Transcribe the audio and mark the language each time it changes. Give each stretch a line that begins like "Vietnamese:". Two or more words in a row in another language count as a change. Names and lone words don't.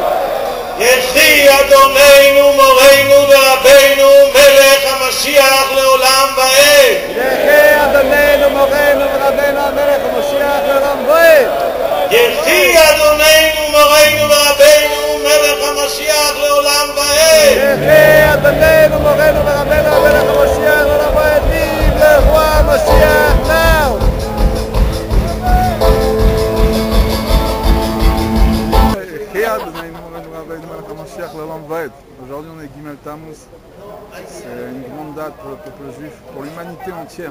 Hebrew: יחי אדוננו מורנו ורבנו מלך המשיח לעולם ועד. יחי אדוננו מורנו ורבנו מלך המשיח לעולם ועד. יחי אדוננו מורנו ורבנו מלך המשיח לעולם ועד. יחי אדוננו מורנו ורבנו מלך המשיח לעולם ועד.
French: vive le roi Mashiach now. Aujourd'hui on est Gimel Tammuz, c'est une grande date pour le peuple juif, pour l'humanité entière.